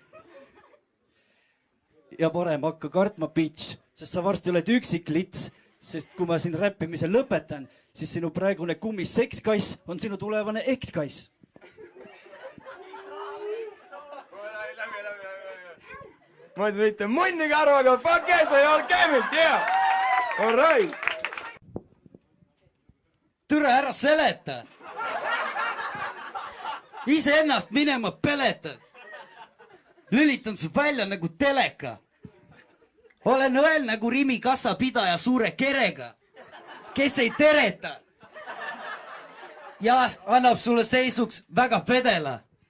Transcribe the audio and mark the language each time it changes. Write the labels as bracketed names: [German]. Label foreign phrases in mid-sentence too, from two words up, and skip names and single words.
[Estonian] Ja parem hakka kartma, bitch, sest sa varsti oled üksik lits, sest kui ma siin räppimise lõpetan, siis sinu praegune kummis sekskass on sinu tulevane ekskass. Ma ei mitte munnigi aru, aga [English] fuck yeah, [Estonian] sa ei olnud käinud, yeah! [English] All right! [Estonian] Türa ära seleta! Ise ennast minema peletad! Lülitan su välja nagu teleka! Olen õel nagu Rimi kassapidaja suure kerega, kes ei tereta ja annab sulle seisuks väga vedela.